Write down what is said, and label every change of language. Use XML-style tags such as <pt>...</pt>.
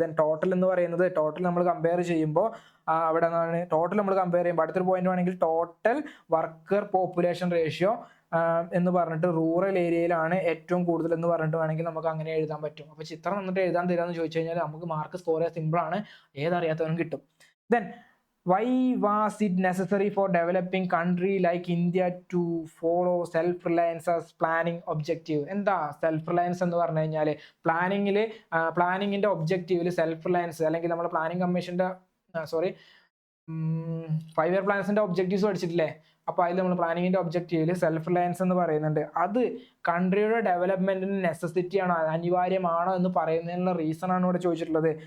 <ml>Then total എന്ന് പറയുന്നത്, total നമ്മൾ കമ്പയർ ചെയ്യുമ്പോൾ അവിടെ നിന്നാണ് ടോട്ടൽ നമ്മൾ കമ്പയർ ചെയ്യുമ്പോൾ അടുത്തൊരു പോയിന്റ് ആണെങ്കിൽ ടോട്ടൽ വർക്കർ പോപ്പുലേഷൻ റേഷ്യോ എന്ന് പറഞ്ഞിട്ട് റൂറൽ ഏരിയയിലാണ് ഏറ്റവും കൂടുതൽ എന്ന് പറഞ്ഞിട്ട് വേണമെങ്കിൽ നമുക്ക് അങ്ങനെ എഴുതാൻ പറ്റും. അപ്പോൾ ചിത്രം എന്നിട്ട് എഴുതാൻ തരാമെന്ന് ചോദിച്ചു കഴിഞ്ഞാൽ നമുക്ക് മാർക്ക് സ്കോർ ചെയ്യാൻ സിമ്പിൾ ആണ്, ഏതറിയാത്തവനും കിട്ടും.</ml> <en>Then why was it necessary for developing country like India to follow self reliance as planning objective?</en> <ml>എന്താ സെൽഫ് റിലയൻസ് എന്ന് പറഞ്ഞു കഴിഞ്ഞാൽ പ്ലാനിങ്ങിന്റെ ഒബ്ജക്റ്റീവിൽ സെൽഫ് റിലയൻസ്, അല്ലെങ്കിൽ നമ്മുടെ പ്ലാനിങ് കമ്മീഷന്റെ 5 ഇയർ പ്ലാൻസിന്റെ ഒബ്ജക്റ്റീവ്സ് പഠിച്ചിട്ടില്ലേ, അപ്പോൾ അതിൽ നമ്മൾ പ്ലാനിങ്ങിന്റെ ഒബ്ജക്റ്റീവിൽ സെൽഫ് റിലയൻസ് എന്ന് പറയുന്നുണ്ട്. അത് കൺട്രിയുടെ ഡെവലപ്മെന്റിന് നെസസിറ്റി ആണോ, അനിവാര്യമാണോ എന്ന് പറയുന്നതിനുള്ള റീസൺ ആണ് ഇവിടെ ചോദിച്ചിട്ടുള്ളത്.</ml>